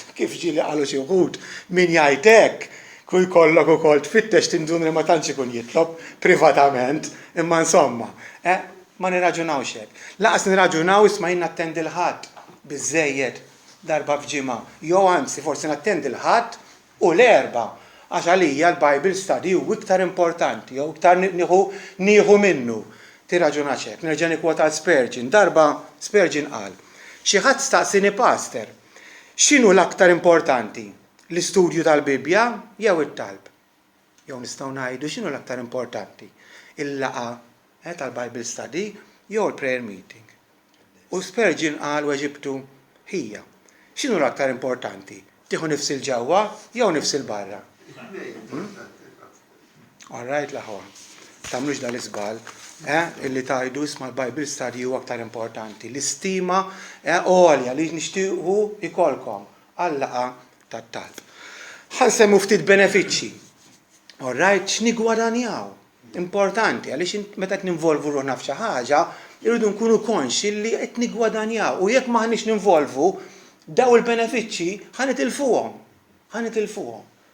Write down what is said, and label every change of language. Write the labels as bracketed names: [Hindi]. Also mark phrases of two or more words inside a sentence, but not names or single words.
[Maltese] Kif ġieli qalu xi wħud min jgħid hekk ku jkollok ukoll tfittex tindun li ma tantx ikun jitlob privatament, imma insomma, ma nirraġunawx hekk. Laqas nirraġunaw isma' jien nattendi l-ħadd biżżejjed darba f'ġimgħa. Jew anzi forsi nattendi l-ħadd u l-erba' għax għalija l- [English] Bible study [Maltese] hu iktar importanti, jew iktar nieħu minnu. Tirraġunax hekk. Nerġa' nikkwota Spurgeon. Darba Spurgeon qal: xi ħadd staqsini pastor, x'inhu l-aktar importanti? L-istudju tal-Bibja jew it-talb? Jew nistgħu ngħidu x'inhu l-aktar importanti? Il-laqgħa tal- [English] Bible study [Maltese] jew il- [English] prayer meeting. [Maltese] U Spurgeon qal weġibtu hija. X'inhu l-aktar importanti? Tieħu nifsil ġewwa jew nifsil barra? [English] All right, [Maltese] l-aħwa. Tagħmlux dal-iżbal, illi tajdu isma' l- [English] Bible study [Maltese] huwa aktar importanti. L-istima għolja li nixtiequ ikolkom għall-laqgħa tat-talb. Ħansemmu ftit benefiċċji. [English] All right, [Maltese] x'nigwadanjaw? Importanti għaliex meta qed ninvolvu ruħna f'xi ħaġa, irridu nkunu konxi li qed nigwadanjaw u jekk m'aħniex ninvolvu daw il-benefiċċji ħanitilfuhom.